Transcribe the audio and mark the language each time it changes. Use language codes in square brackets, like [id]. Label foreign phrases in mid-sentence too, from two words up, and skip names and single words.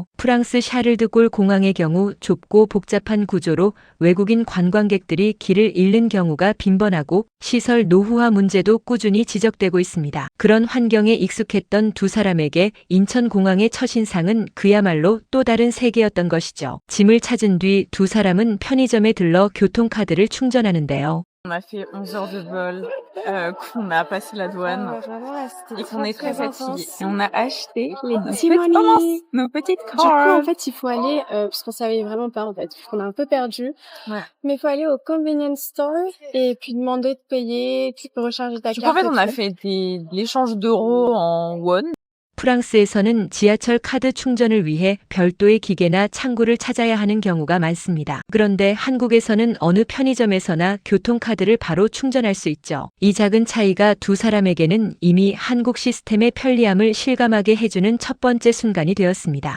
[ko] 프랑스 샤를드골 공항의 경우 좁고 복잡한 구조로 외국인 관광객들이 길을 잃는 경우가 빈번하고 시설 노후화 문제도 꾸준히 지적되고 있습니다. 그런 환경에 익숙했던 두 사람에게 인천공항의 첫인상은 그야말로 또 다른 세계였던 것이죠. 짐을 찾은 뒤 두 사람은 편의점에 들러 교통카드를 충전하는데요. [fr] On a fait 11 heures de vol, qu'on a passé la douane Vraiment, là, c'était et qu'on est très très fatigué. intense. Et on a acheté Les nos petits petites money. nos petites Du coup, en cards. fait, il faut aller, parce qu'on savait vraiment pas, en fait, on a un peu perdu. Ouais. Mais il faut aller au [en] convenience store [fr] et puis demander de payer, tu peux recharger ta Du coup, en carte. fait, on et a tout. fait l'échange d'euros en won. [ko] 프랑스에서는 지하철 카드 충전을 위해 별도의 기계나 창구를 찾아야 하는 경우가 많습니다. 그런데 한국에서는 어느 편의점에서나 교통카드를 바로 충전할 수 있죠. 이 작은 차이가 두 사람에게는 이미 한국 시스템의 편리함을 실감하게 해주는 첫 번째 순간이 되었습니다.